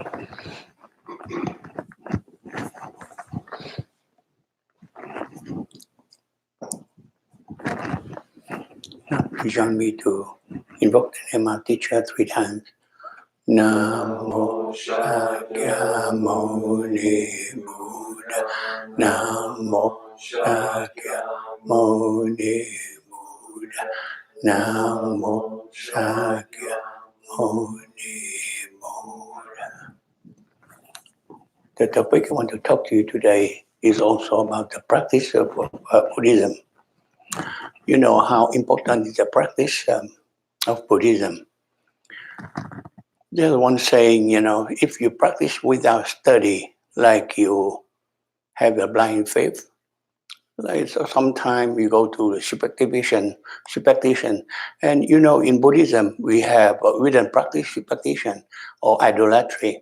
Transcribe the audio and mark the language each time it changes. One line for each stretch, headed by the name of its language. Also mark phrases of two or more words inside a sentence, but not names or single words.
English: Now, you join me to invoke the name of teacher 3 times.
Sanskrit: Namo Shakyamuni Buddha. Namo Shakyamuni Buddha. Namo Shakyamuni Buddha.
English: The topic I want to talk to you today is also about the practice of Buddhism. You know how important is the practice of Buddhism. There's one saying, if you practice without study, like you have a blind faith, like so sometimes you go to the superstition, and in Buddhism we don't practice superstition or idolatry.